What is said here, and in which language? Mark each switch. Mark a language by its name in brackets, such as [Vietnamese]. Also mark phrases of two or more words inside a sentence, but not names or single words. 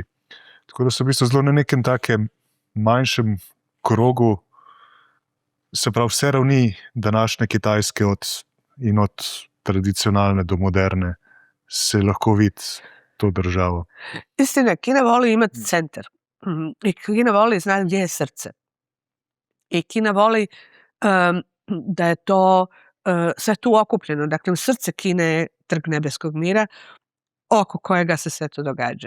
[Slovenian] Tako da so v bistvu zelo na nekem takem manjšem krogu, se pravi vse ravni današnje Kitajske in od tradicionalne do moderne se lahko vidi to državo. [Croatian] Istina, Kina voli imati centar i Kina voli znati gdje je srce. I Kina voli da je to sve tu okupljeno. Dakle, u srce Kine je Trg nebeskog mira, oko kojega se sve to događa.